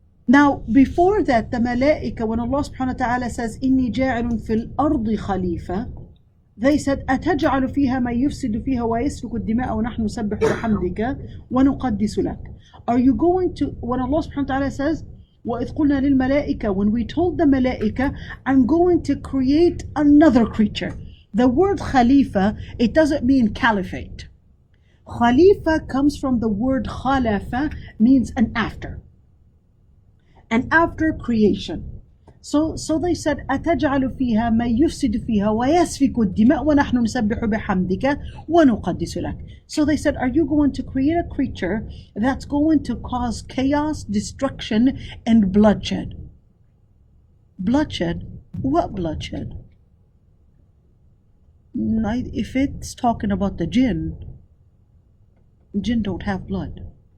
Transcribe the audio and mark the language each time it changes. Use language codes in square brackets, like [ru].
[en] Now, before that, the malaika, when Allah subhanahu wa ta'ala says, [ar] إِنِّي جَاعِلٌ فِي الْأَرْضِ خَلِيفَةً, [en] they said, [ar] أَتَجْعَلُ فِيهَا مَن يُفْسِدُ فِيهَا وَيَسْفِكُ الدِّمَاءَ وَنَحْنُ نُسَبِّحُ بِحَمْدِكَ وَنُقَدِّسُ لَكَ. [en] Are you going to, when Allah subhanahu wa ta'ala says, [ar] وَإِذْ قُلْنَا لِلْمَلَائِكَةِ, [en] when we told the malaika, I'm going to create another creature. The word khalifa, it doesn't mean caliphate. Khalifa comes from the word khalafa, means an after creation. So they said, [ar] أَتَجْعَلُ فِيهَا مَن يُفْسِدُ فِيهَا وَيَسْفِكُ الدِّمَاءَ وَنَحْنُ نُسَبِّحُ بِحَمْدِكَ وَنُقَدِّسُ لَكَ. [en] So they said, are you going to create a creature that's going to cause chaos, destruction, and bloodshed? Bloodshed? What bloodshed? If it's talking about the jinn don't have blood.